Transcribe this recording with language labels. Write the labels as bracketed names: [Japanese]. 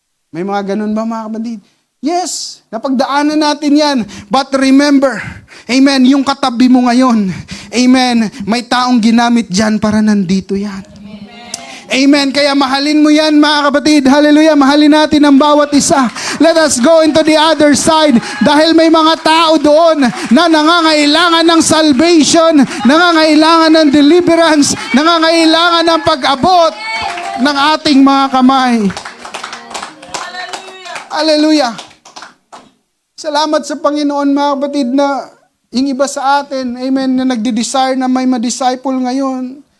[Filipino] May mga ganun ba, mga kapatid? Yes, napagdaanan natin yan. But remember, amen, yung katabi mo ngayon, amen, may taong ginamit dyan para nandito yan. Amen. Kaya mahalin mo yan, mga kapatid. Hallelujah. Mahalin natin ang bawat isa. [English] Let us go into the other side. [Filipino] Dahil may mga tao doon na nangangailangan ng salvation, nangangailangan ng deliverance, nangangailangan ng pag-abot ng ating mga kamay. Hallelujah. Salamat sa Panginoon, mga kapatid, na yung iba sa atin, amen, na nagde-desire na may ma-disciple ngayon.